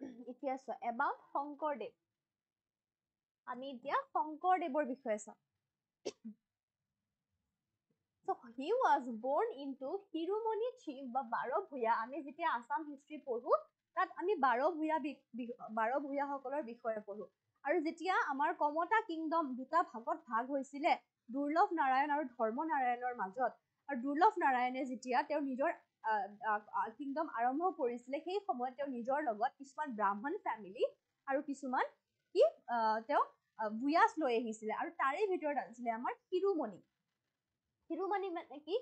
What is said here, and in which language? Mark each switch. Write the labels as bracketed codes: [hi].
[as] এতিয়া চোৱা, এবাউট শংকৰদেৱ, আমি এতিয়া শংকৰদেৱৰ বিষয়ে চাম। [en] So he was born into শিৰোমণি chief বা বাৰভূঞা। [as] আমি যেতিয়া আসাম হিষ্ট্ৰী পঢ়ো, তাত আমি বাৰভূঞাসকলৰ বিষয়ে পঢ়ো। আৰু যেতিয়া আমাৰ কমতা কিংডম দুটা ভাগত ভাগ হৈছিলে, দুৰ্লভ নাৰায়ণ আৰু ধৰ্ম নাৰায়ণৰ মাজত, আৰু দুৰ্লভ নাৰায়ণে যেতিয়া তেওঁৰ নিজৰ কিংডম আৰম্ভ কৰিছিলে, সেই সময়ত তেওঁ নিজৰ লগত কিছুমান ব্ৰাহ্মণ ফেমিলি আৰু কিছুমান কি তেওঁ ভূঞাছ লৈ আহিছিলে, আৰু তাৰে ভিতৰত আছিলে আমাৰ শিৰোমণি। শিৰোমণি মানে কি?